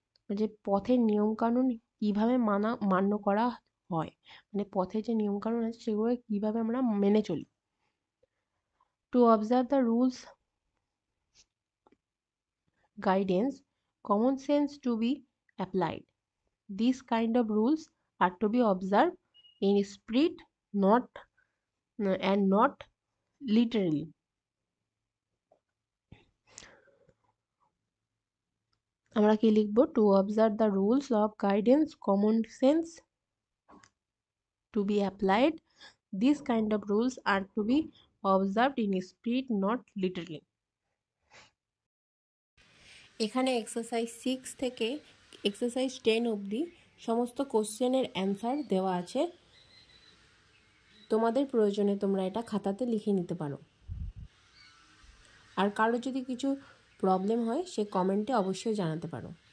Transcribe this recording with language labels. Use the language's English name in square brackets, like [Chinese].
[Bangla] যে পথের নিয়মকানুন কিভাবে মান্য করা হয়, মানে পথে যে নিয়মকানুন আছে সেগুলো কিভাবে আমরা মেনে চলি। [English] To observe the rules guidance, common sense to be applied. These kind of rules are to be observed in spirit and not literally. [Bangla] আমরা কি লিখবো? [English] To observe the rules of guidance, common sense to be applied. These kind of rules are to be observed in spirit, not literally. [Bangla] এখানে exercise 6 থেকে exercise 10 অবধি সমস্ত কোশ্চেনের answer দেওয়া আছে। তোমাদের প্রয়োজনে তোমরা এটা খাতাতে লিখে নিতে পারো। আর কারো যদি কিছু প্রবলেম হয় সে কমেন্টে অবশ্যই জানাতে পারো।